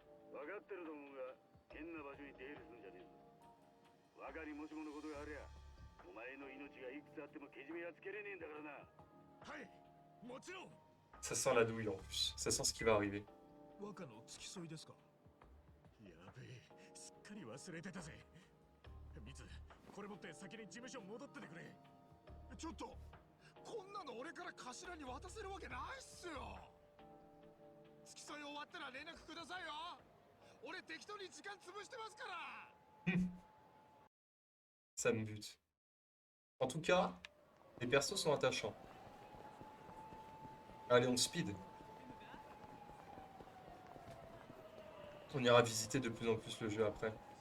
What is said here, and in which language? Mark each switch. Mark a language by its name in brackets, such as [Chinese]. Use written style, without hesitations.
[Japanese] 分かってると思うが、変な場所に出入りするんじゃねえぞ。若にもしものことがありゃ、お前の命がいくつあってもけじめはつけれねえんだからな。はい、もちろん。 [French] Ça sent la douille en plus. Ça sent ce qui va arriver. [Japanese] 若の付き添いですか？やべえ、すっかり忘れてたぜ。ミツ、これ持って先に事務所戻っててくれ。ちょっと、こんなの俺から頭に渡せるわけないっすよ。付き添い終わったら連絡くださいよ。俺適当に時間潰してますから。 [French] Ça me bute. En tout cas, les persos sont attachants. Allez, on speed. On ira visiter de plus en plus le jeu après.